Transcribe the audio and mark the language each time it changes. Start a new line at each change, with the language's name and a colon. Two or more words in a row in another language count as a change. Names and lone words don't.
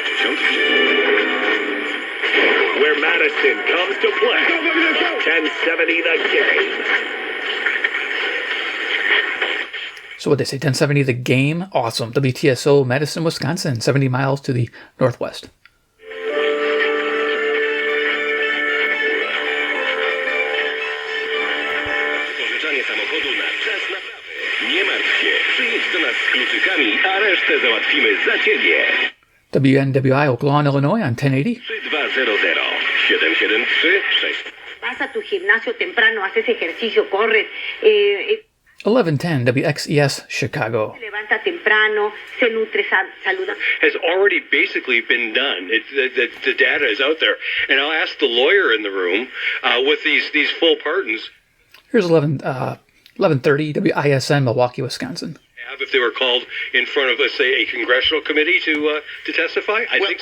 English: Where Madison comes to play. 1070 The Game. So what they say, 1070 The Game? Awesome. WTSO, Madison, Wisconsin, 70 miles to the northwest.
Polish: Pożyczanie samochodu na czas naprawy. Nie martw się, przyjedź do nas z kluczykami, a resztę załatwimy za ciebie.
English: WNWI, Oak Lawn, Illinois on 1080. 3200 773 6.
Spanish: Vas a tu gimnasio temprano, haces ejercicio, corres.
English: 1110 WXES, Chicago.
Spanish: Levanta temprano, se nutre saludable.
English: Has already basically been done. The data is out there. And I'll ask the lawyer in the room with these full pardons. Here's 1130 WISN, Milwaukee, Wisconsin. If they were called in front of, let's say, a congressional committee to testify, I think so.